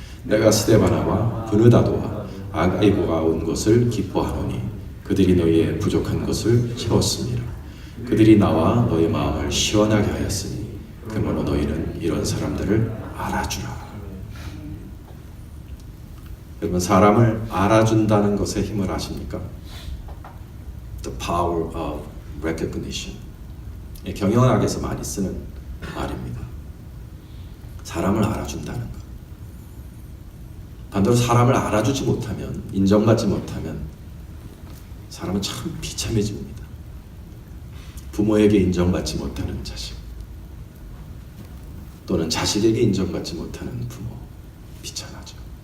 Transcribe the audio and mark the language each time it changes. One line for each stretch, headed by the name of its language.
Korean: 내가 스데바나와 브느다도와 아가이고가 온 것을 기뻐하노니 그들이 너희의 부족한 것을 채웠습니다. 그들이 나와 너희 마음을 시원하게 하였으니 그러므로 너희는 이런 사람들을 알아주라. 여러분, 사람을 알아준다는 것의 힘을 아십니까?
English: The power of recognition.
Korean: 경영학에서 많이 쓰는 말입니다. 사람을 알아준다는 것. 반대로 사람을 알아주지 못하면, 인정받지 못하면 사람은 참 비참해집니다. 부모에게 인정받지 못하는 자식, 또는 자식에게 인정받지 못하는 부모, 비참하죠.